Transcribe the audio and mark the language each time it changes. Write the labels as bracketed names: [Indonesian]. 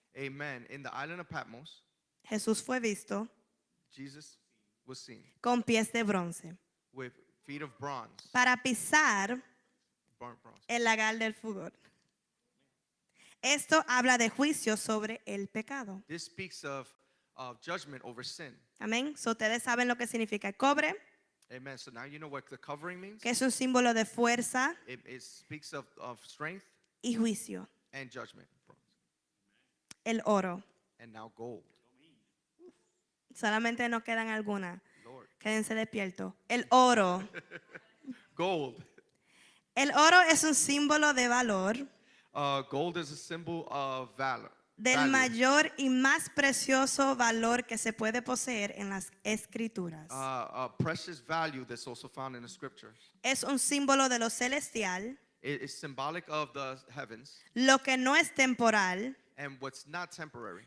[English] Amen. In the island of Patmos, [Spanish] Jesús fue visto [English] Jesus was seen [Spanish] con pies de bronce [English] with feet of bronze, [Spanish] para pisar [English] burnt bronze. [Spanish] el lagar del furor. Esto habla de juicio sobre el pecado. [English] This speaks of judgment over sin. [Spanish] Amén. So, ustedes saben lo que significa el cobre, [English] Amen. So now you know what the covering means. [Spanish] que es un símbolo de fuerza [English] It speaks of strength [Spanish] y juicio. [English] and judgment. Bronze. [Spanish] El oro. [English] And now gold. [Spanish] Solamente nos quedan algunas. [English] Lord. [Spanish] Quédense despiertos. El oro. [English] Gold. [Spanish] El oro es un símbolo de valor, [English] Gold is a symbol of valor. [Spanish] del [English] value. [Spanish] mayor y más precioso valor que se puede poseer en las escrituras. [English] A precious value that's also found in the scriptures. [Spanish] Es un símbolo de lo celestial, [English] It is symbolic of the heavens [Spanish] lo que no es temporal, [English] and what's not temporary,